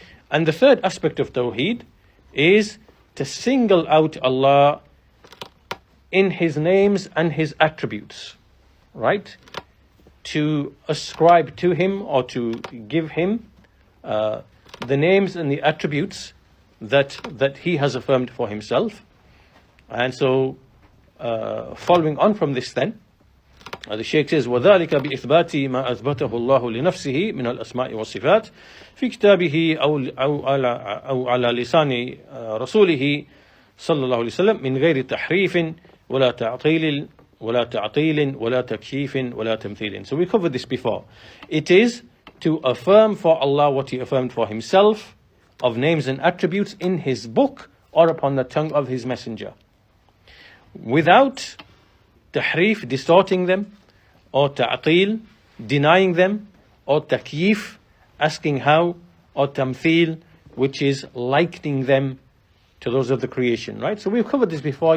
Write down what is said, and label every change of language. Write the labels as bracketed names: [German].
[English] And the third aspect of Tawheed is to single out Allah in His names and His attributes, right? To ascribe to Him or to give Him the names and the attributes that He has affirmed for Himself. And so, following on from this then, the Shaykh says, [Arabic] وَذَلِكَ بِإِثْبَاتِ مَا أَثْبَتَهُ اللَّهُ لِنَفْسِهِ مِنَ الْأَسْمَاءِ وَالصِّفَاتِ فِي كِتَابِهِ أو على لسان رسوله صلى الله عليه وسلم من غير تحريف ولا تعطيل ولا تكييف ولا تمثيل. [English] So we covered this before. It is to affirm for Allah what He affirmed for Himself of names and attributes in His book or upon the tongue of His messenger, without tahrif, distorting them, or ta'til, denying them, or takyif, asking how, or tamthil, which is likening them to those of the creation, right? So we've covered this before.